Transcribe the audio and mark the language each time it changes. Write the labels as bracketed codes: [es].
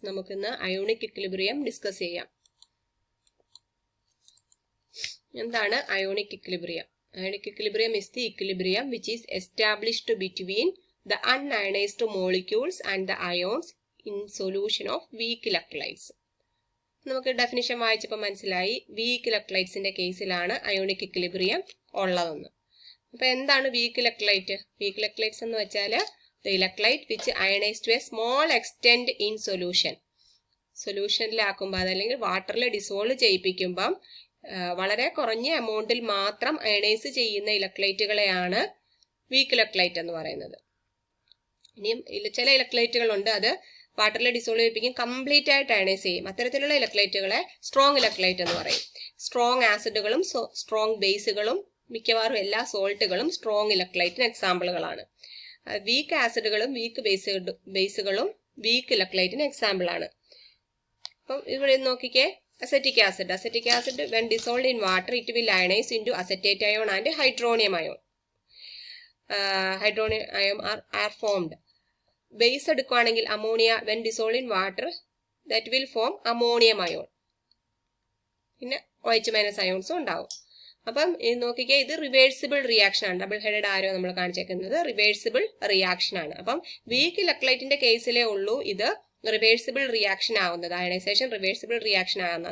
[ml] നമുക്കിന്ന് ionic equilibrium discuss ചെയ്യാം. എന്താണ് ionic equilibrium? [en] Ionic equilibrium is the equilibrium which is established between the unionized molecules and the ions in solution of weak electrolytes. [ml] നമുക്ക് definition വായിച്ചപ്പോൾ മനസ്സിലായി week ഇലക്ട്രോലൈറ്റ്സിന്റെ കേസിലാണ് ionic equilibrium ഉള്ളതെന്ന്. അപ്പൊ എന്താണ് വീക്ക് ഇലക്ട്രോലൈറ്റ്? വീക്ക് ഇലക്ട്രോലൈറ്റ്സ് എന്ന് വെച്ചാൽ [en] the electrolyte which ionized to a small extent in solution. [ml] സൊല്യൂഷനിലാക്കുമ്പോൾ അതല്ലെങ്കിൽ വാട്ടറിൽ ഡിസോൾവ് ചെയ്യിപ്പിക്കുമ്പം വളരെ കുറഞ്ഞ എമൗണ്ടിൽ മാത്രം അയണൈസ് ചെയ്യുന്ന ഇലക്ട്രോലൈറ്റുകളെയാണ് വീക്ക് ഇലക്ട്രോലൈറ്റ് എന്ന് പറയുന്നത്. ഇനിയും ചില ഇലക്ട്രോലൈറ്റുകളുണ്ട്, അത് വാട്ടറിൽ ഡിസോൾവ് ചെയ്യിപ്പിക്കും, കംപ്ലീറ്റ് ആയിട്ട് അയണൈസ് ചെയ്യും. അത്തരത്തിലുള്ള ഇലക്ട്രോലൈറ്റുകളെ സ്ട്രോങ് ഇലക്ട്രോലൈറ്റ് എന്ന് പറയും. സ്ട്രോങ് ആസിഡുകളും സ്ട്രോങ് ബേസുകളും മിക്കവാറും എല്ലാ സോൾട്ടുകളും strong ഇലക്ട്രോലൈറ്റിന് എക്സാമ്പിളുകളാണ്. Week ആസിഡുകളും week ബേസുകളും week ഇലക്ട്രോലൈറ്റിന് example ആണ്. അപ്പം ഇവിടെ നോക്കിക്കേ, acetic acid [en] when dissolved in water it will ionize into acetate ion and hydronium ion. Hydronium ion are formed. [ml] Base എടുക്കുകയാണെങ്കിൽ ammonia [en] when dissolved in water that will form ammonium ion. [ml] പിന്നെ OH- അയോൺസും ഉണ്ടാവും. അപ്പം ഇത് നോക്കിക്കേ, ഇത് reversible reaction ആണ്. Double headed ആരോ നമ്മൾ കാണിച്ചേക്കുന്നത് reversible reaction ആണ്. അപ്പം വീക്ക് ഇലക്ട്രോലൈറ്റിന്റെ കേസിലേ ഉള്ളൂ ഇത് റിവേഴ്സിബിൾ റിയാക്ഷൻ ആവുന്നത്, അയണൈസേഷൻ റിവേഴ്സിബിൾ റിയാക്ഷൻ ആവുന്നത്.